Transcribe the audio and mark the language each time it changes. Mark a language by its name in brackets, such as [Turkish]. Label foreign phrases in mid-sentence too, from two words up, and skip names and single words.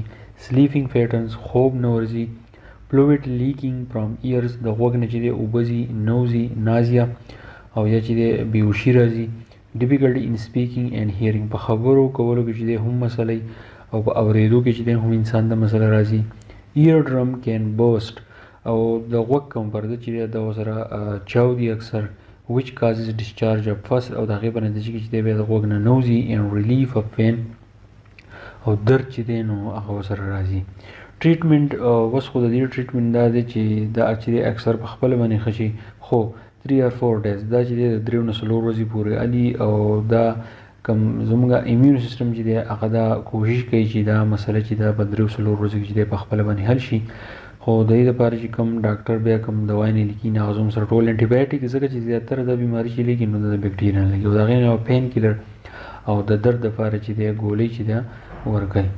[English] sleeping patterns [Pashto] خوب نه ورځي. [English] fluid leaking from ears [Pashto] د غوږ نه چې دی اوبه ځي، نوزي، نازیا او یا چې دی بېهوشي راځي. [English] difficulty in speaking and hearing. [Pashto] په خبرو کولو کې چې دی هم مسله او په اورېدو کې چې دی هم انسان ته مسله راځي. [English] ear drum can burst. [Pashto] او د غوږ کوم پرده چې دی دا ورسره چاودي اکثر. [English] which causes discharge of pus. [Pashto] او د هغې په نتیجه کې چې دی بیا د غوږ نه نوځي. [English] and relief of pain. [Pashto] او درد چې دی نو هغه ورسره راځي. ټریټمنټ. اوس خو د دې ټریټمنټ دا دی چې دا چې دی اکثر په خپله باندې ښه شي خو [English] 3 or 4 days [Pashto] دا چې دی د 3 نه 4 ورځې پورې علي. او دا کوم زموږ [English] immune system [Pashto] چې دی هغه دا کوشش کوي چې دا مسله چې دا په 3 or 4 ورځو کې چې دی په خپله باندې حل شي. خو د دې لپاره چې کوم ډاکټر بیا کوم دوا نه لیکي نه هغه زموږ سره ټول انټي بایوټیک ځکه چې زیاتره دا بیماري چې لیکي نو د بیکټیریا نه لګي او د هغې نه پین کیلر او د درد لپاره چې دی ګولۍ چې دی ورکوي.